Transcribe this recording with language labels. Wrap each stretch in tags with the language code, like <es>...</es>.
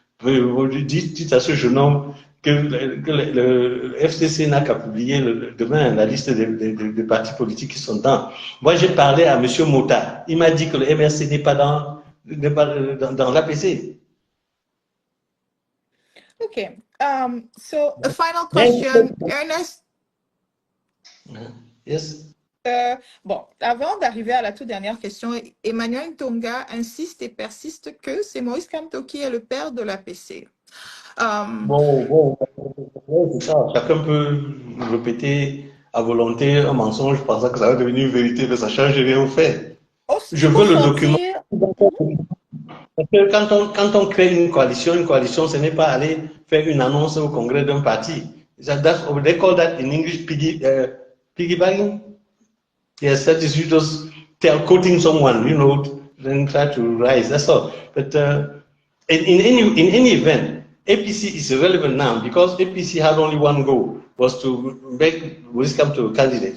<fr>Dites à ce jeune homme que le FCC n'a qu'à publier demain la liste des partis politiques qui sont dedans. Moi, j'ai parlé à M. Mota. Il m'a dit que le MRC n'est pas dans l'APC. Okay.</fr> <en>So a final question, Ernest. Yes.</en> <fr>Bon, avant d'arriver à la toute dernière question, Emmanuel Tonga insiste et persiste que c'est Maurice Kamto qui est le père de l'APC. Bon, c'est ça. Chacun peut répéter à volonté un mensonge pensant que ça va devenir une vérité, mais ça change rien au fait. Je veux le document. Parce que quand on crée une coalition, ce n'est pas aller faire une annonce au congrès d'un parti.</fr> <en>They call that in English piggybacking. Yes, that is you just quoting someone, then try to rise. That's all. But in any event, APC is irrelevant now because APC had only one goal, was to make Wisdom to a candidate.</en>